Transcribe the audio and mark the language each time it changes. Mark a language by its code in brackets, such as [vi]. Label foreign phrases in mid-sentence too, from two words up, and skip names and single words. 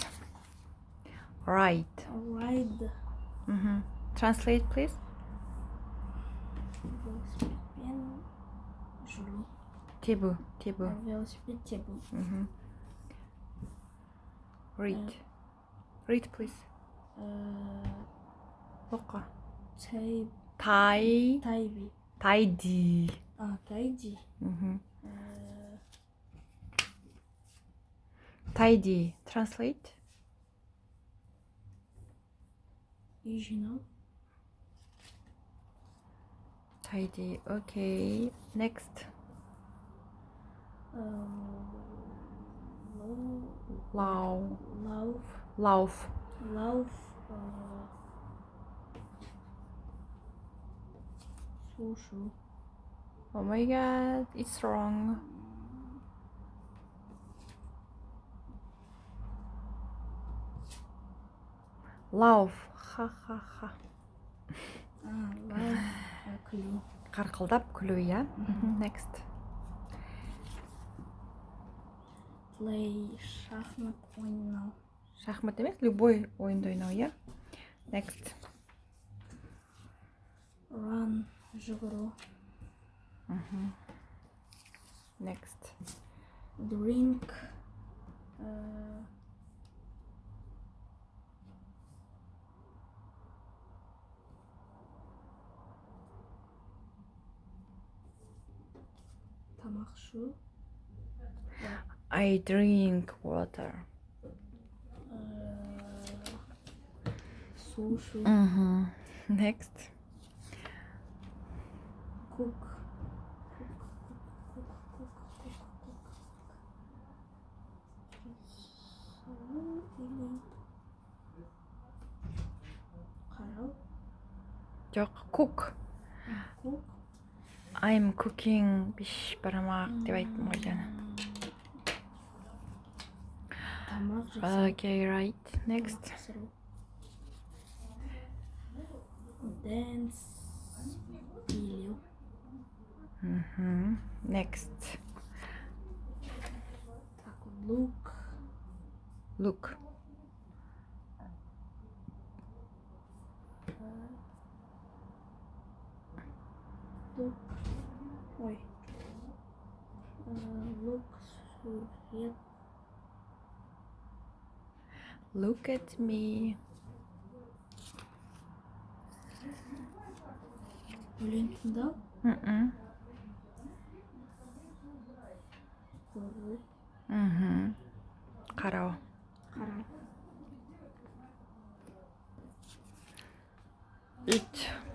[en] Right. Ride. Translate, please. [kk] Велосипедпен жүру. Тебу. Велосипед тебу. [en] Read. Read, please. [kk] Оқы. Тайби. [en] Tidy. Тайди. Tidy. Translate. [kk] Үй жинау. [en] Tidy. Okay. Next. Lauf. [ru] Слушаю. [en] Oh my god, it's wrong. Lauf. Ха. [kk] Лав. Күлу. Қарқылдап күлу, иә? Next. [en] Play. [kk] Шахмат ойнау. Шахмат емес, любой ойынды ойнау, иә? [en] Next. [kk] Run. Жүгіру. [en] Next. [kk] Drink. Тамақ ішу. [en] I drink water. [kk] Су ішу. [en] Next. [kk] Cook. Қарау. Жоқ, [en] cook. Cook. I'm cooking [kk] пішпармақ деп айттым ғой жаңа. Тамақ жасау. [en] Okay, right. Next. Dance. [kk] Билеу. [en] Next. Так, look. Look. Ой. [kk] Look. Сурет. [en] Look at me. [kk] Өлең тыңдау. Көру. Қарау. Қарау. [en] Eat.